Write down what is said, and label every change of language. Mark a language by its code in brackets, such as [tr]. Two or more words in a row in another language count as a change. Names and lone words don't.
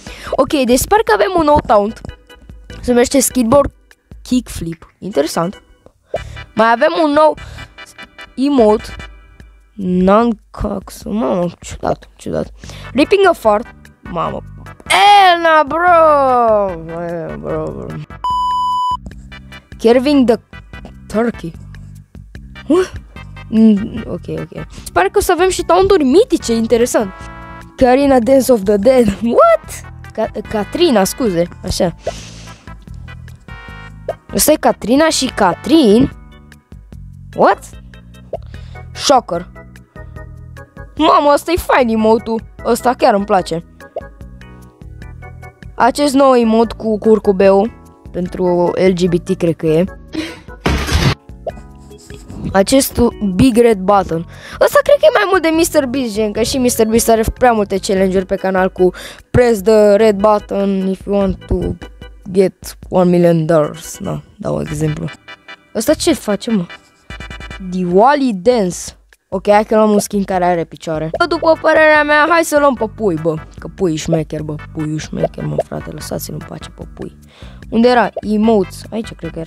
[ro] Ok, deci sper că avem un nou taunt. Se numește Skateboard Kickflip. Interesant. Mai avem un nou emote Non-cox. Mamă, ciudat. [en] Ripping a fart. [ro] Mamă. Elna, bro. [en] Carving the turkey. [ro] Ok. Pare că o să avem și taunturi mitice, interesant. Karina Dance of the Dead. [en] What? [ro] Catrina, scuze. Așa. Asta e Catrina și Catrin. [en] What? Shocker. [ro] Mamă, ăsta e fain emote-ul. Ăsta chiar îmi place. Acest nou emote cu curcubeu pentru LGBT, cred că e. Acest Big Red Button. Ăsta cred că e mai mult de MrBeast, gen, că și MrBeast are prea multe challenge-uri pe canal cu [en] press the red button if you want to get $1 million. [ro] Na, dau exemplu. Ăsta ce face, mă? Diwali Dance. Ok, hai că luăm un skin care are picioare. După părerea mea, hai să luăm pe pui, bă. Că pui șmecher, bă. Puiul șmecher, mă, frate. Lăsați-l în pace pe pui. Unde era? Emotes. Aici cred că era.